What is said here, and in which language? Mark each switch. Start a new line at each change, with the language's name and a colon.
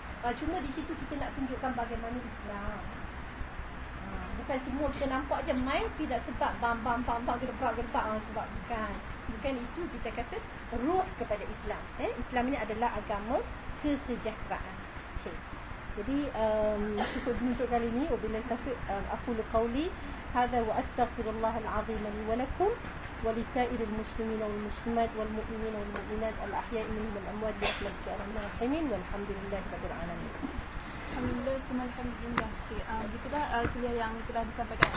Malay: Cuma di situ kita nak tunjukkan bagaimana Islam. Bukan semua kita nampak je main, tidak sebab bam bam bam bam gerbak gerbak. Sebab bukan. Bukan itu kita kata ruh kepada Islam. Islam ini adalah agama kesejahteraan. Okay. Jadi cukup untuk kali ini.
Arabic: Wabillahi taufiq, aku qawli هذا واستغفر الله العظيم لي ولكم ولسائر المسلمين والمسلمات والمؤمنين والمؤمنات الاحياء منهم والاموات برحمتك يا ارحم الراحمين والحمد لله رب العالمين الحمد لله ثم الحمد لله.
Malay: Okay. Gitu dah kuliah yang telah disampaikan.